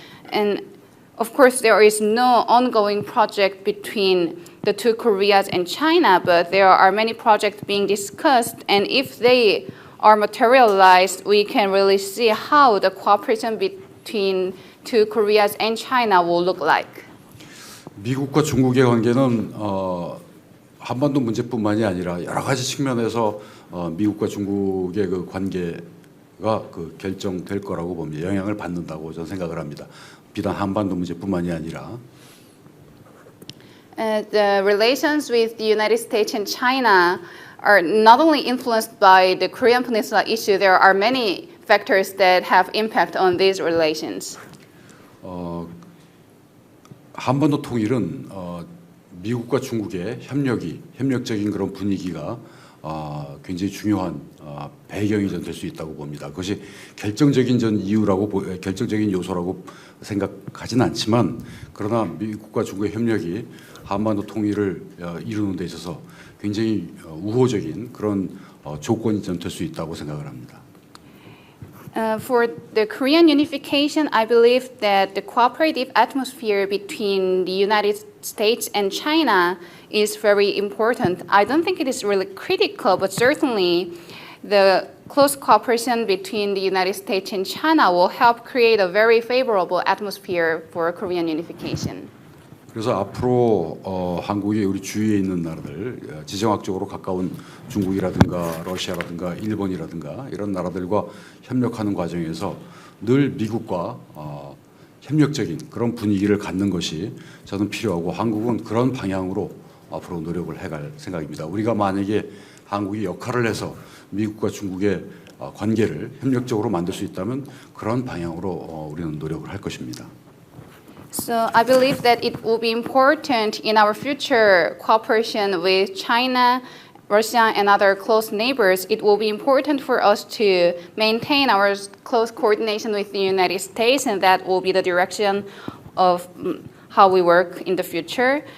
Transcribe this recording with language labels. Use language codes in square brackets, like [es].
[en] And of course, there is no ongoing project between the two Koreas and China, but there are many projects being discussed. And if they are materialized, we can really see how the cooperation between two Koreas and China will look like. [ko] 미국과 중국의 관계는 한반도 문제뿐만이 아니라 여러 가지 측면에서 미국과 중국의 그 관계가 결정될 거라고 봅니다. 영향을 받는다고 저는 생각을 합니다. 비단 한반도 문제뿐만이 아니라. [en] The relations with the United States and China are not only influenced by the Korean Peninsula issue. There are many factors that have impact on these relations. [ko] 한반도 통일은 미국과 중국의 협력적인 그런 분위기가 굉장히 중요한 배경이 될 수 있다고 봅니다. 그것이 결정적인 결정적인 요소라고 생각하지는 않지만, 그러나 미국과 중국의 협력이 한반도 통일을 이루는 데 있어서 굉장히 우호적인 그런 조건이 될 수 있다고 생각을 합니다. [en] For the Korean unification, I believe that the cooperative atmosphere between the United States and China is very important. I don't think it is really critical, but certainly the close cooperation between the United States and China will help create a very favorable atmosphere for Korean unification. [ko] 그래서 앞으로 한국이 우리 주위에 있는 나라들, 지정학적으로 가까운 중국이라든가 러시아라든가 일본이라든가 이런 나라들과 협력하는 과정에서 늘 미국과 협력적인 그런 분위기를 갖는 것이 저는 필요하고 한국은 그런 방향으로 앞으로 노력을 해갈 생각입니다. 우리가 만약에 한국이 역할을 해서 미국과 중국의 관계를 협력적으로 만들 수 있다면 그런 방향으로 우리는 노력을 할 것입니다. [en] So I believe that it will be important in our future cooperation with China, Russia, and other close neighbors. It will be important for us to maintain our close coordination with the United States, and that will be the direction of how we work in the future.